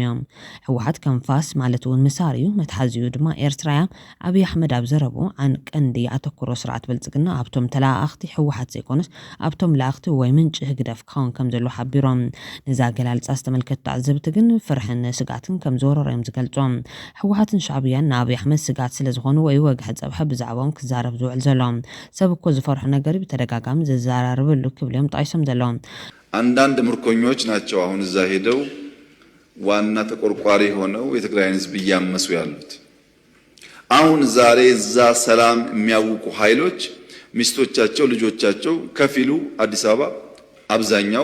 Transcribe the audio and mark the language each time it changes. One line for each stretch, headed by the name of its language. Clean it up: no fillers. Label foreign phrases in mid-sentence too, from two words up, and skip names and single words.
Tigrinya: እዮም ህወሓት ከምፋስ ማለት እውን ምሳርዩ መትሓዚኡ ድማ ኤርትራ አብይ አሕመድ ኣብ ዘረቡ አን ቀንዲ ኣተኩሮ ስርዓት ብልጽግና ኣብቶም ተላኣኽቲ ህወሓት ዘይኮነስ ኣብቶም ላእኽቲ ወይ ምንጭ ህግደፍ ክኸውን ከም ዘሎ ሓቢሮም ነዛ ገላልጻ ዝተመልከቱ ተዓዘብቲ ግን ፍርሕን ስጋትን ከም ዝወረሮም ዝገልጾም ህወሓትን ሻዕብያን ንአብይ አሕመድ ስጋት ስለ ዝኾኑ ወይ ወግሕ ፀብሐ ብዛዕባኦም ክዛረብ ዝውዕል ዘሎም ሰብ እኮ ዝፈርሕ ነገር በተደጋጋሚ ዘዛራርብሉ ክብለም ጣይሶም ዘሎም
Amharic: አንዳንድ ምርኮኞች ናቸው አሁን እዛ ሄደው ዋና ተቆርቋሪ ሆነው የትግራይን ህዝብ ያመሱ ያሉት አሁን ዛሬ እዛ ሰላም የሚያውቁ ኃይሎች ሚስቶቻቸው ልጆቻቸው ከፊሉ አዲስ አበባ አብዛኛው